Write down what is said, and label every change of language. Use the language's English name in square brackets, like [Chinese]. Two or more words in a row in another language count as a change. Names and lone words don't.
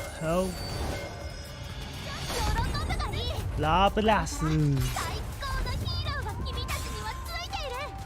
[Chinese] 好， [Japanese] 喜んだがいい。拉布拉斯，最高のヒーローが君たちにはついている。